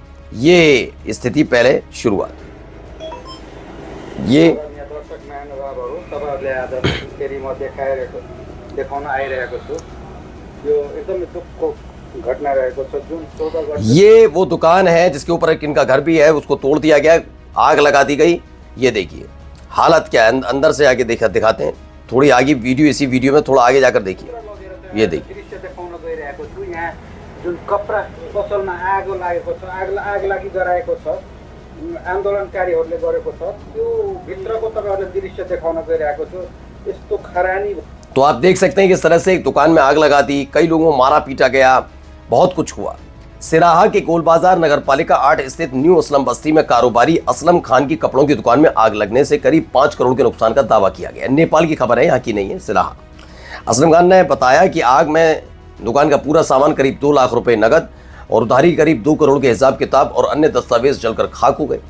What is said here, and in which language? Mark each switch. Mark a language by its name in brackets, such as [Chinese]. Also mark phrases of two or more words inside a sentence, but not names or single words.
[Hindi] ये स्थिति पहले शुरुआत, ये ये वो दुकान है जिसके ऊपर एक इनका घर भी है, उसको तोड़ दिया गया, आग लगा दी गई। ये देखिए हालत क्या है, अंदर से आगे दिखाते हैं। थोड़ी आगे वीडियो, इसी वीडियो में थोड़ा आगे जाकर देखिए। ये देखिए [Nepali] जुन कपडा पसलमा आगो लागेको छ, आग लागि गराएको छ, आन्दोलनकारीहरूले गरेको छ, त्यो भित्रको तपाईहरुले दृश्य देखाउन गइरहेको छु। यस्तो खरानी। [Hindi] तो आप देख सकते हैं कि इस तरह से एक दुकान में आग लगा दी, कई लोगों को मारा पीटा गया, बहुत कुछ हुआ। सिराहा के गोलबाजार नगरपालिका 8 स्थित न्यू असलम बस्ती में कारोबारी असलम खान की कपड़ों की दुकान में आग लगने से करीब 5 करोड़ के नुकसान का दावा किया गया। नेपाल की खबर है, यहाँ की नहीं है, सिराहा। असलम खान ने बताया कि आग में दुकान का पूरा सामान करीब 2 लाख रुपए नगद और उधारी करीब 2 करोड़ के हिसाब किताब और अन्य दस्तावेज जलकर खाक हो गए।